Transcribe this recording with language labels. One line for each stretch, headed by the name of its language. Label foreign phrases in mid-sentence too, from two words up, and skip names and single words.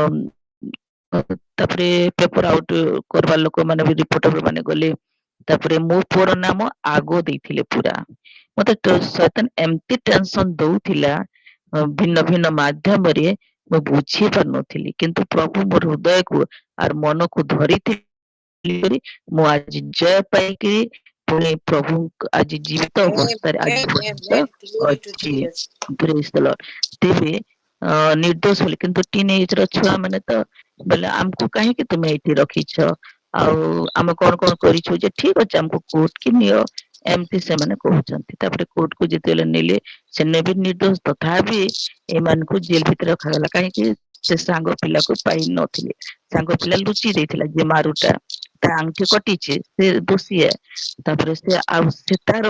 Odia: ତାପରେ ପେପର ଆଉଟ କରବା ଲୋକ ମାନେ ବି ରିପୋର୍ଟର ମାନେ ଗଲେ ତାପରେ ମୋ ପୁଅର ନାମ ଆଗ ଦେଇଥିଲେ ପୁରା ମତେ ସୈତାନ ଏମିତି ଟେନସନ ଦଉଥିଲା ଭିନ୍ନ ଭିନ୍ନ ମାଧ୍ୟମରେ ମୁଁ ବୁଝି ପାରୁନଥିଲି କିନ୍ତୁ ପ୍ରଭୁ ମୋର ହୃଦୟକୁ ଆର ମନକୁ ଧରିଥିଲି କରି ମୁଁ ଆଜି ଜୟ ପାଇକିରି ପୁଣି ପ୍ରଭୁ ଆଜି ଜୀବିତ ଅବସ୍ଥାରେ ଆଜି ପର୍ଯ୍ୟନ୍ତ
English: Amen. Glory to
Odia: ଅଛି
English: Jesus. Praise the Lord.
Odia: ତେବେ ନିର୍ଦ୍ଦୋଷ ବୋଲି କିନ୍ତୁ ଟିନେଜ ର ଛୁଆ ମାନେ ତ ବୋଲେ ଆମକୁ କାହିଁକି ତୁମେ ଏଇଠି ରଖିଛ ଆଉ ଆମେ କଣ କଣ କରିଛୁ ଯେ ଠିକ ଅଛି ଆମକୁ କୋର୍ଟ କି ନିଅ ଏମିତି ସେମାନେ କହୁଛନ୍ତି ତାପରେ କୋର୍ଟ କୁ ଯେତେବେଳେ ନେଲେ ସେନେ ବି ନିର୍ଦ୍ଦୋଷ ତଥାପି ଏମାନଙ୍କୁ ଜେଲ ଭିତରେ ରଖାଗଲା କାହିଁକି ସେ ସାଙ୍ଗ ପିଲାକୁ ପାଇ ନଥିଲେ ସାଙ୍ଗ ପିଲା ଲୁଚି ଦେଇଥିଲା ଯେ ମାରୁଟା ତା ଆଙ୍ଗୁଠି କଟିଛି ସେ ଦୋଷୀଏ ତାପରେ ସେ ଆଉ ସେ ତାର